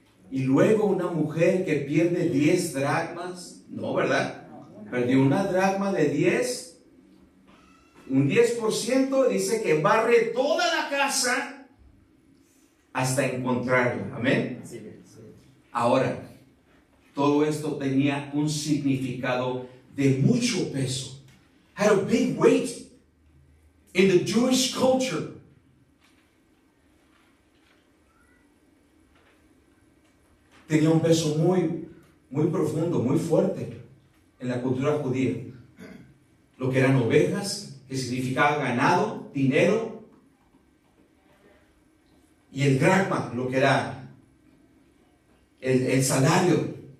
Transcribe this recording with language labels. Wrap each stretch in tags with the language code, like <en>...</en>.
<es>Y luego una mujer que pierde 10 dracmas. No, ¿verdad? Perdió una dracma de 10 un 10% dice que barre toda la casa hasta encontrarla. Amén. Así es. Ahora, todo esto tenía un significado de mucho peso.</es> <en>Had a big weight in the Jewish culture.</en> <es>Tenía un peso muy, muy profundo, muy fuerte en la cultura judía. Lo que eran ovejas, que significaba ganado, dinero, y el dracma, lo que era el salario.</es>